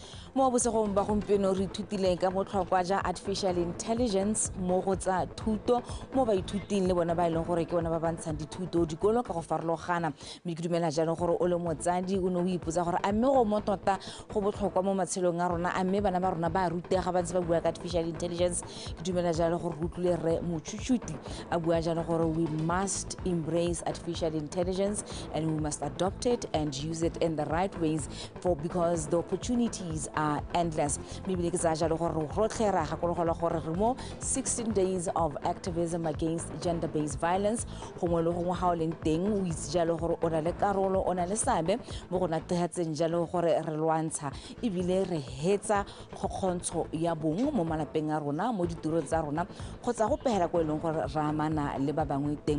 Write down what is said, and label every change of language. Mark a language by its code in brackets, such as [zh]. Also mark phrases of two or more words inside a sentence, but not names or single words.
[tn] Mo bosegong ba gompieno re ithutile ka botlhokwa ja [en] artificial intelligence [tn] mo go tsa thuto mo ba ithuting le bona ba ileng gore ke bona ba bantshang dithuto dikolo ka go farologana. Mme ke dumela jaanong gore o le motsadi o ne o ipotsa gore a mme go mo tota go botlhokwa mo matshelong a rona, a mme bana ba rona ba rutega ba ntse ba bua ka [en] artificial intelligence. [tn] Ke dumela jaanong gore re utlwile re Motšhutšhuti a bua jaanong gore [en] we must embrace artificial intelligence and we must adopt it and use it in the right ways because the opportunities are endless. [tn] Maybe ke tsa jalo gore rotlhe ra gakologelwa gore re mo [en] 16 days of activism against gender-based violence. [tn] Gongwe le gongwe ga o leng teng o itse jalo gore o na le karolo, o na le seabe mo go netefatseng jalo gore re lwantsha ebile re hetsa kgokgontsho ya bong mo malapeng a rona, mo ditirong tsa rona kgotsa go pegela ko e leng gore re amana le ba bangwe teng.